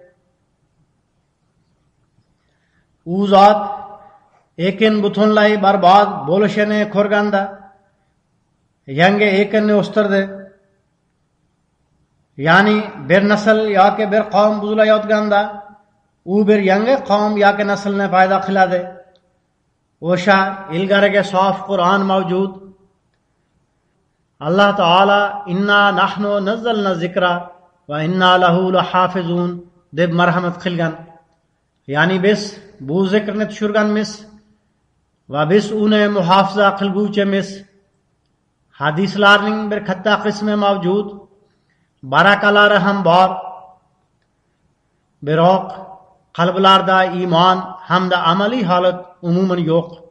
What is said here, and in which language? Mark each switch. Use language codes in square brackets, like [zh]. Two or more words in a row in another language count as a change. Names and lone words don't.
[uz] U zot ekin butunlay barbod bo'lishini ko'rganda yangi ekinni o'stirdi. Ya'ni bir nasl yoki bir qavm buzilayotganda u bir yangi qavm yoki naslni paydo qiladi. O'sha ilgariga sof Qur'on mavjud. Alloh taolo [ar] إنا نحن نزلنا الذكر وإنا له لحافظون [uz] deb marhamat qilgan. Ya'ni biz bu zikrni tushirganmiz va biz uni muhofaza qilguvchimiz. Hadislarning bir katta qismi mavjud, barakalari ham bor. Biroq qalblarda iymon hamda amaliy holat umuman yo'q.